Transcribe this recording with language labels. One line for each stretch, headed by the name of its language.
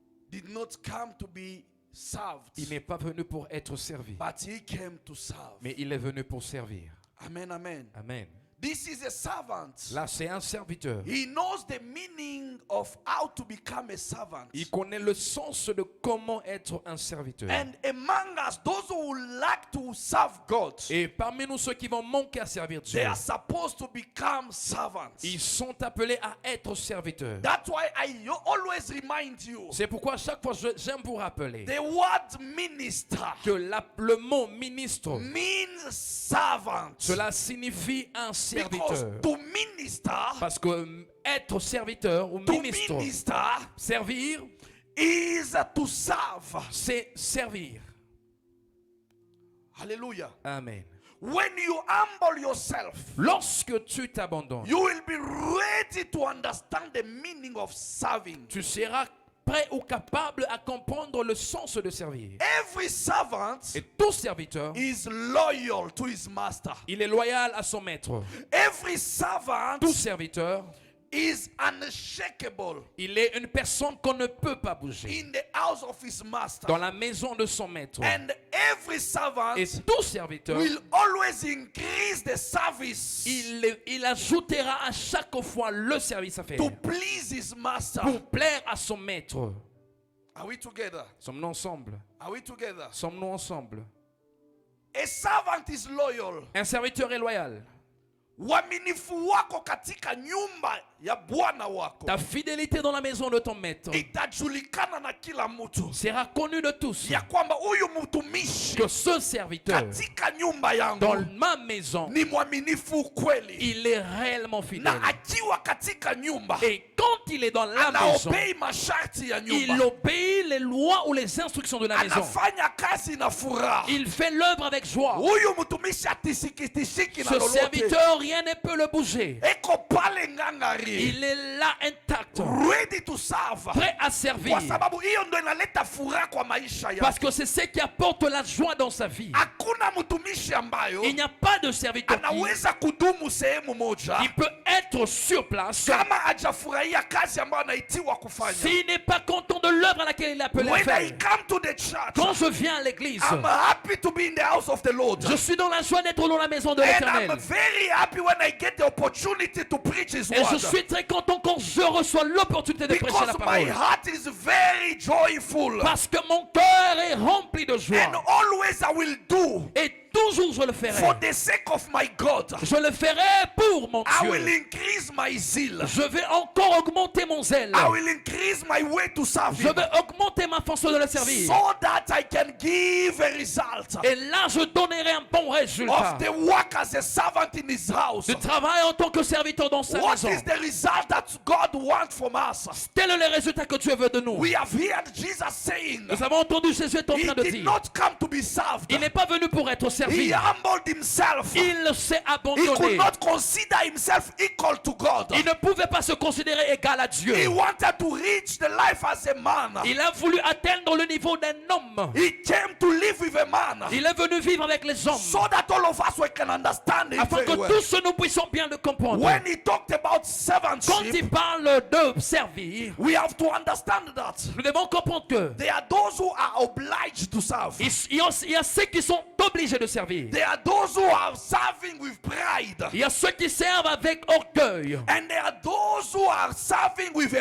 English: did not come to be served,
French: Il n'est pas venu pour être servi,
English: but he came to serve.
French: mais il est venu pour servir.
English: Amen, amen. Amen. This is a servant.
French: Là, c'est un serviteur.
English: He knows the meaning of how to become a servant.
French: Il connaît le sens de comment être un serviteur.
English: And among us, those who would like to serve God,
French: Et parmi nous, ceux qui vont manquer à servir Dieu,
English: they are supposed to become servants.
French: ils sont appelés à être serviteurs.
English: That's why I always remind you,
French: C'est pourquoi à chaque fois, j'aime vous rappeler
English: the word minister
French: que le mot ministre,
English: means servant.
French: cela signifie un serviteur.
English: To minister,
French: Parce que être serviteur ou
English: to
French: ministre,
English: minister
French: servir,
English: is to serve.
French: c'est servir.
English: Hallelujah. Amen. When you humble yourself,
French: Lorsque tu t'abandonnes,
English: you will be ready to understand the meaning of serving.
French: tu seras prêt ou capable à comprendre le sens de servir.
English: Every servant
French: Et tout serviteur,
English: is loyal to his master.
French: il est loyal à son maître.
English: Every servant
French: Tout serviteur,
English: is unshakable
French: il est une personne qu'on ne peut pas bouger
English: in the house of his master.
French: dans la maison de son maître.
English: And every servant
French: Et tout serviteur,
English: will always increase the service
French: il ajoutera à chaque fois le service à faire
English: to please his master.
French: pour plaire à son maître.
English: Are we together?
French: Sommes-nous ensemble?
English: Are we together?
French: Sommes-nous ensemble?
English: A servant is loyal.
French: Un serviteur est loyal.
Swahili: Uaminifu wako katika nyumba ya bwana wako
French: Ta fidélité dans la maison de ton maître
Swahili: itajulikana na kila mtu
French: sera connue de tous.
Swahili: ya kwamba huyu mtumishi
French: Que ce serviteur
Swahili: katika nyumba
French: dans
Swahili: yangu
French: ma maison,
Swahili: ni mwaminifu kweli,
French: il est réellement fidèle.
Swahili: na akiwa katika nyumba
French: Et quand il est dans la maison,
Swahili: anaobei masharti ya
French: il
Swahili: nyumba,
French: obéit les lois ou les instructions de la maison.
Swahili: anafanya kazi na furaha.
French: Il fait l'œuvre avec joie.
Swahili: Huyu mtumishi atisikitishiki na
French: Ce
Swahili: lolote,
French: serviteur, rien ne peut le bouger.
Swahili: eko pale ngangari,
French: Il est là intact,
English: ready to serve,
French: prêt à servir.
Swahili: kwa sababu hiyo ndo inaleta furaha kwa maisha
French: Parce
Swahili: yake.
French: que c'est ce qui apporte la joie dans sa vie.
Swahili: Hakuna mtumishi ambayo
French: Il n'y a pas de serviteur qui
Swahili: anaweza kudumu sehemu moja
French: peut être sur place
Swahili: kama hajafurahia kazi ambayo anaitiwa kufanya.
French: s'il n'est pas content de l'œuvre à laquelle il est appelé à
English: When I
French: faire.
English: come to the church,
French: Quand je viens à l'église,
English: I'm happy to be in the house of the Lord.
French: je suis dans la joie d'être dans la maison de
English: And
French: l'Éternel.
English: I'm very happy when I get the opportunity to preach His
French: Et je
English: word.
French: suis très content quand je reçois l'opportunité de prêcher la
English: Because my
French: parole.
English: heart is very joyful.
French: Parce que mon cœur est rempli de joie.
English: And always I will do
French: Et toujours je le
English: for
French: ferai.
English: the sake of my God.
French: Je le ferai pour mon
English: I will
French: Dieu.
English: increase my zeal.
French: Je vais encore augmenter mon zèle.
English: I will increase my way to serve
French: Je
English: Him,
French: vais augmenter ma façon de le servir.
English: so that I can give a result
French: Et là, je donnerai un bon résultat.
English: of the work as a servant in His house.
French: Du travail en tant que serviteur dans sa
English: What
French: maison.
English: is the result that God wants from us?
French: Quel est le résultat que Dieu veut de nous?
English: We have heard Jesus saying
French: Nous avons entendu Jésus est en
English: He
French: train de
English: did
French: dire.
English: not come to be served.
French: Il n'est pas venu pour être
English: He
French: servi.
English: humbled Himself.
French: Il s'est
English: He could
French: abandonné.
English: not consider Himself equal to God.
French: Il ne pouvait pas se considérer égal à Dieu.
English: He wanted to reach the life as a man.
French: Il a voulu atteindre le niveau d'un homme.
English: He came to live with a man,
French: Il est venu vivre avec les hommes.
English: so that all of us we can understand Him
French: Afin
English: very
French: que
English: well.
French: tous nous puissions bien le comprendre.
English: When He talked about
French: Quand
English: servantship,
French: il parle de servir,
English: we have to understand that
French: nous devons comprendre que
English: there are those who are obliged to serve.
French: il y a ceux qui sont obligés de servir.
English: There are those who are serving with pride.
French: Il y a ceux qui servent avec orgueil.
English: And there are those who are serving with a